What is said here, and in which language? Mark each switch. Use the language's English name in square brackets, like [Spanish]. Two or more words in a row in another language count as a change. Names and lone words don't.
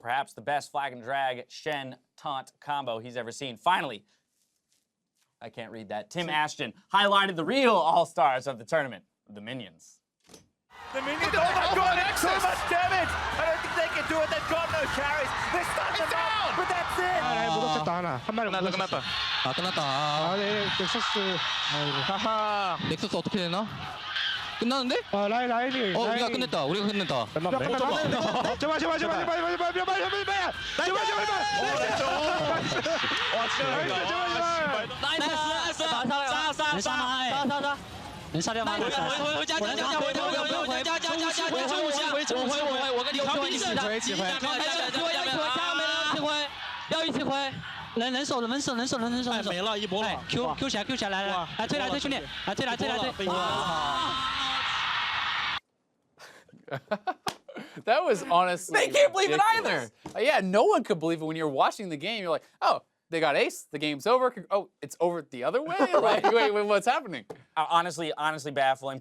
[English] Perhaps the best flag and drag Shen taunt combo he's ever seen. Finally, I can't read that. Tim Ashton highlighted the real all-stars of the tournament, the Minions. The Minions, oh my god, so much damage! I don't think they can do it, they've got no carries. They stunned them up, but that's it! [Korean] 넥서스 어떻게 되나? 끝났는데? 우리가 끝냈다. [Chinese] 能杀掉吗？回家，我跟你调皮起回，要一起回，人手，没了，一波了 ，Q 起来，来推兄弟，来推， [English] That was honestly They can't believe it ridiculous. Yeah, no one could believe it when you're watching the game. You're like, oh, they got ace, the game's over. Oh, it's over the other way? Like, wait, what's happening? Honestly baffling.